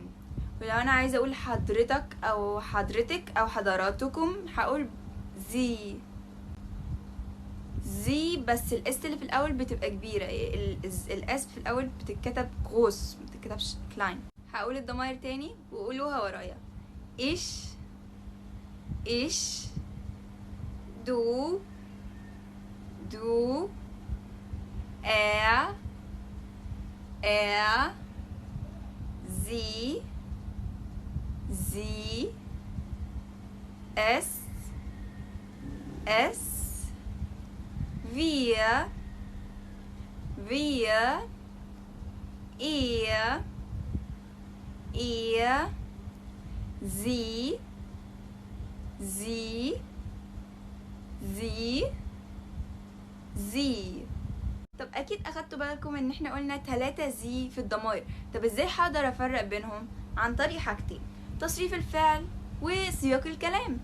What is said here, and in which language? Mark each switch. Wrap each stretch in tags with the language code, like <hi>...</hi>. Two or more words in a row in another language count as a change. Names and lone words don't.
<ar>ولو انا عايزه اقول حضرتك او حضرتك او حضراتكم هقول زي، بس الاس اللي في الاول بتبقى كبيره، الاس في الاول بتتكتب groß، ما بتتكتبش klein. هقول الضمائر تاني وقولوها ورايا.</ar> <de>ich du er sie es wir ihr sie</de> <ar>طب اكيد اخدتوا بالكم ان احنا قلنا 3 زي في الضمائر. طب ازاي هقدر افرق بينهم؟ عن طريق حاجتين، تصريف الفعل وسياق الكلام.</ar>